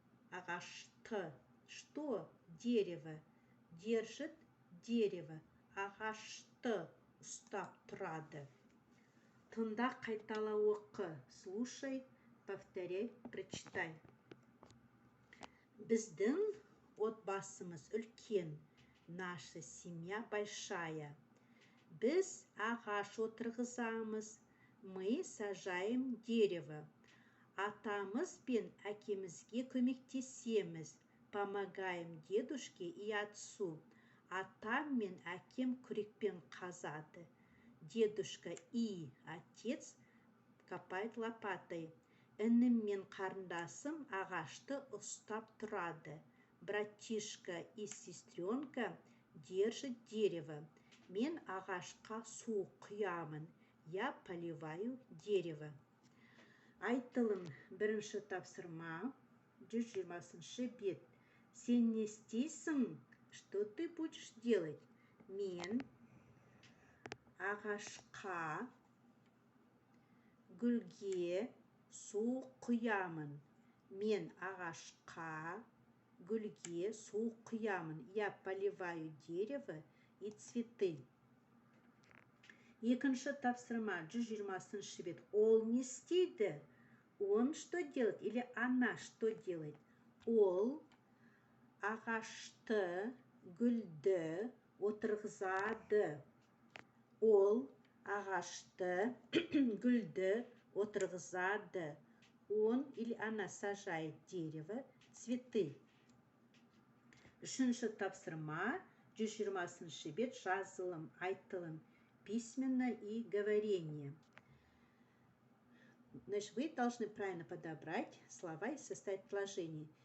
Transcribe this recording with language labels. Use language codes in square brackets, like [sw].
[kk] Ағашты. [ru] Что? Дерево. Держит дерево. [kk] Ағашты ұстап тұрады. Тыңда, қайтала оқы. [ru] Слушай, повторяй, прочитай. [kk] Біздің отбасымыз үлкен. [ru] Наша семья большая. [kk] Біз ағаш отырғызамыз. [ru] Мы сажаем дерево. [kk] Атамыз бен әкемізге көмектесеміз. [ru] Помогаем дедушке и отцу. [kk] Атам мен әкем күрекпен қазады. [ru] Дедушка и отец копает лопатой. [kk] Інім мен қарындасым ағашты ұстап тұрады. [ru] Братишка и сестренка держит дерево. [kk] Мен ағашқа су құямын. [ru] Я поливаю дерево. [kk] Айтылым бірінші тапсырма, 120-шы бет. Сен не істейсің? [ru] Что ты будешь делать? [kk] Мен ағашқа, гүлге су құямын. Мен ағашқа, гүлге су құямын. [ru] Я поливаю дерево и цветы. [kk] Екінші тапсырма, 120-шы бет. Ол не істейді? [ru] Он что делает? Или она что делает? [kk] Ол ағашты, гүлді отырғызады. Ол ағашты, гүлді отырғызады. [ru] Он или она сажает дерево, цветы. [kk] Үшінші тапсырма, 120-шы бет. Жазылым, айтылым, [ru] письменно и говорение. Значит, вы должны правильно подобрать слова и составить предложение.